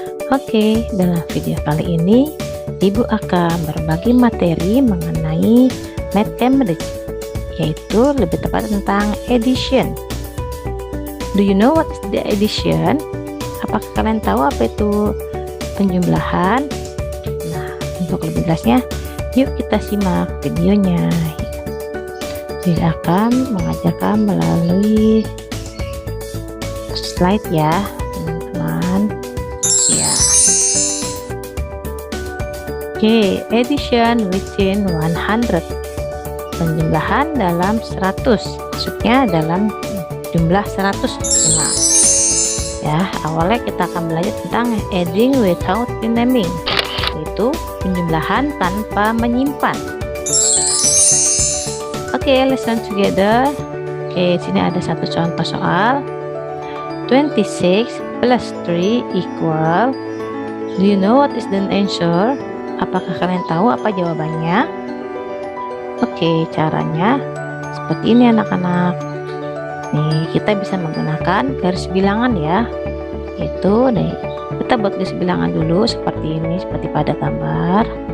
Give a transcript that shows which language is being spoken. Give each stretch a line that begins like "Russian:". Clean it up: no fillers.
Indonesian: Oke, dalam video kali ini Ibu akan berbagi materi mengenai mathematics, yaitu lebih tepat tentang addition.
English: Do you know what is the addition?
Indonesian: Apakah kalian tahu apa itu penjumlahan? Nah, untuk lebih jelasnya, yuk kita simak videonya. Saya akan mengajarkan melalui slide ya, teman-teman. Ya.
English: Oke, addition within 100.
Indonesian: Penjumlahan dalam 100. Maksudnya dalam jumlah 100. Nah, ya, awalnya kita akan belajar tentang
English: adding without renaming,
Indonesian: yaitu penjumlahan tanpa menyimpan. Oke,
English: listen together.
Indonesian: Oke, sini ada satu contoh soal.
English: 26 plus 3 equal. Do you know what is the answer?
Indonesian: Apakah kalian tahu apa jawabannya? Oke, caranya seperti ini anak-anak. Nih, kita bisa menggunakan garis bilangan ya. Itu nih, kita buat garis bilangan dulu seperti ini, seperti pada gambar.